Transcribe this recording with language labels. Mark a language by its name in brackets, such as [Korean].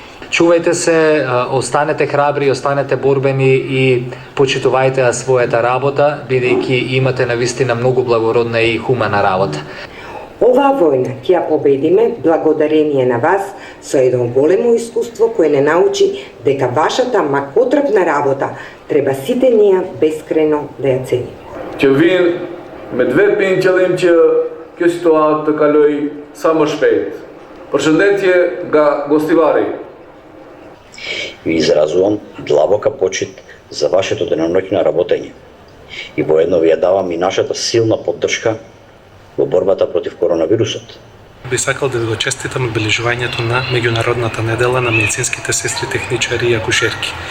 [Macedonian] Чувајте се, останете храбри, останете борбени и почитувајте својата работа, бидејќи имате навистина многу благородна и хумана работа. Оваа војна ќе ја победиме благодарение на вас со едно големо искуство кое не научи дека вашата макотрпна работа треба сите ние бескрено да ја цениме. [Albanian] Që vinë me 2 pinë qëllim që kjo situatë të kaloj sa më shpejt. Përshëndetje nga Gostivari. [Macedonian] Ви изразувам длабока почит за вашето деноноќно работење и воедно ви ја давам и нашата силна поддршка во борбата против коронавирусот. Би сакал да ви го честитам одбележувањето на меѓународната недела на медицинските сестри, техничари и акушерки.